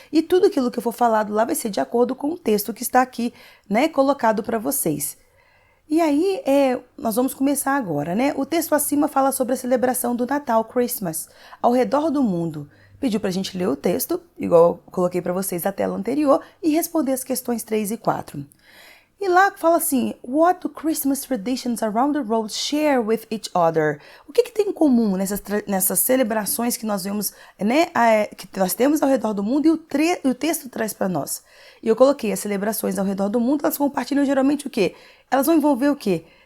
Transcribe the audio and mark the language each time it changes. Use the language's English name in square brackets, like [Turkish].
[Portuguese] E tudo aquilo que eu for falado lá vai ser de acordo com o texto que está aqui, né? Colocado para vocês. E aí, nós vamos começar agora, né? O texto acima fala sobre a celebração do Natal, Christmas, ao redor do mundo. Pediu para a gente ler o texto, igual eu coloquei para vocês na tela anterior, e responder as questões 3 e 4. E lá fala assim, [English] what do Christmas traditions around the world share with each other? [Portuguese] O que tem em comum nessas celebrações que nós vemos, né, que nós temos ao redor do mundo e o texto traz para nós? E eu coloquei as celebrações ao redor do mundo, elas compartilham geralmente o quê? Elas vão envolver o quê?